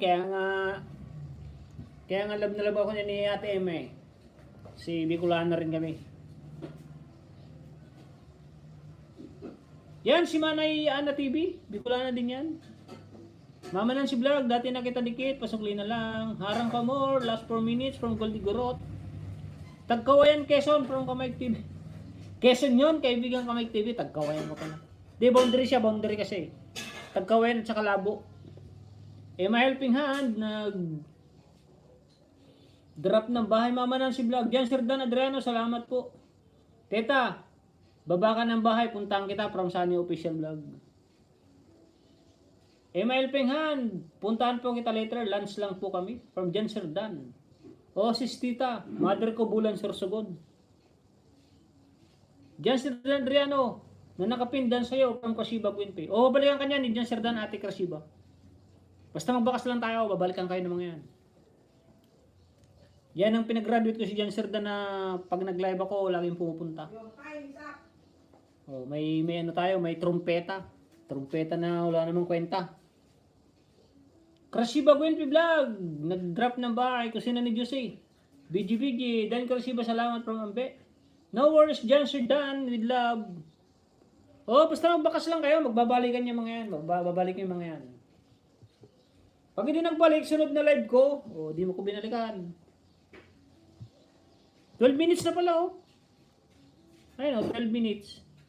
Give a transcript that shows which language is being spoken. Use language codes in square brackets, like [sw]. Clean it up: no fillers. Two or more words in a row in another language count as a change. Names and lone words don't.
[tl] Kaya nga love na love ako niya ni Ate M eh. Si Bicolana rin kami. Yan, si Manay Ana TV. Bicolana din yan. Mama Nancy Vlog, dati na kita dikit, pasukli na lang. Harang pa [en] more, last 4 minutes from Goldigorot. [tl] Tagkawayan Quezon from Kamay TV. Quezon yun, kaibigan Kamay TV, tagkawayan mo pala. Di, boundary siya, boundary kasi. Tagkawayan at saka Labo. Emma Helping Hand, drop ng bahay Mama Nancy Vlog. Jan Sir Dan Adriano, salamat po. Teta, baba ka ng bahay, puntahan kita from Sunny Official Vlog. Emma Helping Hand, puntahan po kita later, lunch lang po kami from Jan Sir Dan. O, sis tita, mother ko Bulan Sursugon. Jan Sir Dan Adriano, na nakapindan sa'yo from Krasiba Gwynpe. O, babalikan ka niya ni Jan Sir Dan, Ate Krasiba. Basta magbakas lang tayo, babalikan kayo ng mga yan. Yan ang pinag-graduate ko si Jan Sir Dan na pag nag-live ako, laging pumupunta. O, may ano tayo, may trumpeta. Trumpeta na wala namang kwenta. Krasiba Gwynpe Vlog, nag-drop ng bahay, kusina ni Jose. BG, Dan Krasiba, salamat from Ambe. [en] No worries, Jan Sir Dan, with love. [tl] Oh, basta magbakas lang kayo, magbabalikan yung mga yan. Magbabalikan yung mga yan. Pag hindi nagbalik, sunod na live ko, di mo ko binalikan. 12 minutes na pala, oh. Ayun, 12 minutes.